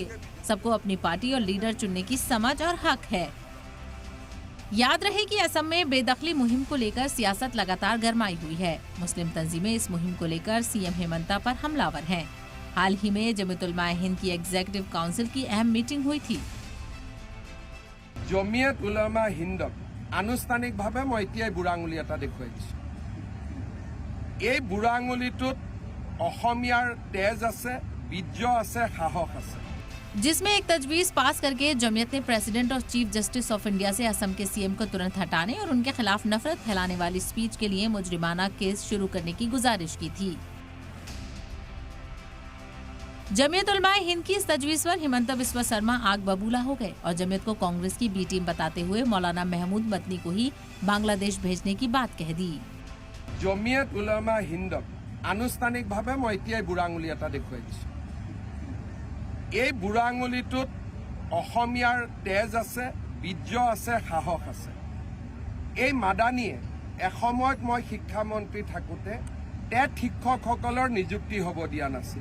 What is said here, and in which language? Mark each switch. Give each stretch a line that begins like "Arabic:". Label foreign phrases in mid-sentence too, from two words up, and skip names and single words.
Hindi: सबको अपनी पार्टी और लीडर चुनने की समझ और हक है। याद रहे कि असम में बेदखली मुहिम को लेकर सियासत लगातार गरमाई हुई है। मुस्लिम तंजीमें इस मुहिम को लेकर सीएम हिमंता पर हमलावर हैं। हाल ही में जमीयत उलमा हिंद की एग्जीक्यूटिव काउंसिल की अहम मीटिंग हुई थी।
Assamese: জমিয়ত উলামা হিন্দক আনুষ্ঠানিকভাৱে মই এতিয়াই বুঢ়া আঙুলি এটা দেখুৱাই দিছোঁ। এই বুঢ়া আঙুলিটোত অসমীয়াৰ তেজ আছে, বীৰ্য আছে, সাহস আছে।
Hindi: जिसमें एक तजवीज पास करके जमीयत ने प्रेसिडेंट और चीफ जस्टिस ऑफ इंडिया से असम के सीएम को तुरंत हटाने और उनके खिलाफ नफरत फैलाने वाली स्पीच के लिए मुजरिमाना केस शुरू करने की गुजारिश की थी। जमीयत उलमा हिंद की इस तजवीज पर हिमंता बिस्वा शर्मा आग बबूला हो गए और जमीयत को कांग्रेस की बी टीम बताते हुए मौलाना महमूद मदनी को ही बांग्लादेश भेजने की बात कह दी।
Assamese: জমিয়ত উলামা হিন্দক আনুষ্ঠানিকভাৱে মই এতিয়াই বুঢ়া আঙুলি এটা দেখুৱাই দিছোঁ। এই বুঢ়া আঙুলিটোত অসমীয়াৰ তেজ আছে, বীৰ্য আছে, সাহস আছে। এই মাদানীয়ে এসময়ত মই শিক্ষামন্ত্ৰী থাকোঁতে টেট শিক্ষকসকলৰ নিযুক্তি হ'ব দিয়া নাছিল।